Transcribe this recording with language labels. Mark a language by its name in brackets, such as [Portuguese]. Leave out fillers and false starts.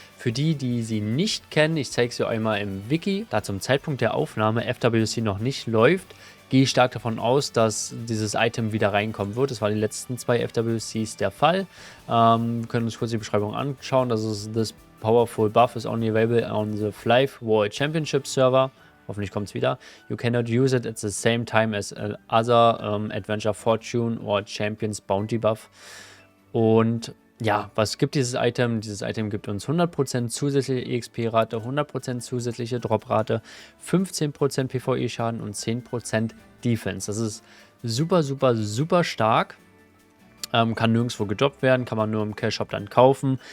[German] Für die, die sie nicht kennen, ich zeige sie euch mal im Wiki, da zum Zeitpunkt der Aufnahme FWC noch nicht läuft, gehe ich stark davon aus, dass dieses Item wieder reinkommen wird. Das war die letzten 2 FWCs der Fall. Wir können uns kurz die Beschreibung anschauen. Das ist das [English] Powerful Buff is only available on the Flive World Championship Server. [German] Hoffentlich kommt es wieder. [English] You cannot use it at the same time as other Adventure Fortune or Champions Bounty Buff. [German] Und ja, was gibt dieses Item? Dieses Item gibt uns 100% zusätzliche EXP-Rate, 100% zusätzliche Drop-Rate, 15% PvE-Schaden und 10% Defense. Das ist super, super, super stark. Kann nirgendwo gedroppt werden, kann man nur im Cash-Shop dann kaufen.